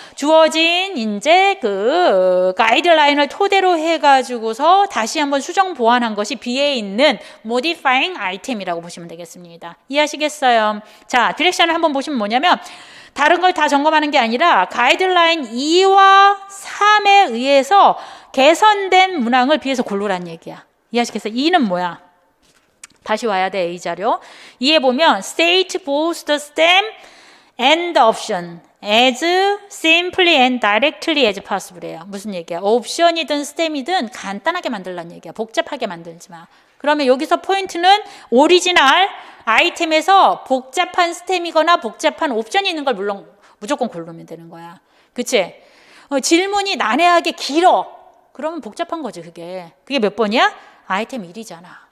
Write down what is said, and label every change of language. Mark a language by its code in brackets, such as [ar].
[ko] 주어진 이제 그 가이드라인을 토대로 해가지고서 다시 한번 수정 보완한 것이 B에 있는 modifying item이라고 보시면 되겠습니다. 이해하시겠어요? 자, 디렉션을 한번 보시면 뭐냐면 다른 걸 다 점검하는 게 아니라 가이드라인 2와 3에 의해서 개선된 문항을 B에서 고르란 얘기야. 이해하시겠어요? 2는 뭐야? 다시 와야 돼, A 자료. [en] 2에 보면 state both the stem and the option as simply and directly as possible이에요. [ko] 무슨 얘기야? 옵션이든 스템이든 간단하게 만들란 얘기야. 복잡하게 만들지 마. 그러면 여기서 포인트는 오리지널 아이템에서 복잡한 스템이거나 복잡한 옵션이 있는 걸 물론 무조건 고르면 되는 거야. 그치? 질문이 난해하게 길어. 그러면 복잡한 거지, 그게. 그게 몇 번이야? 아이템 1이잖아.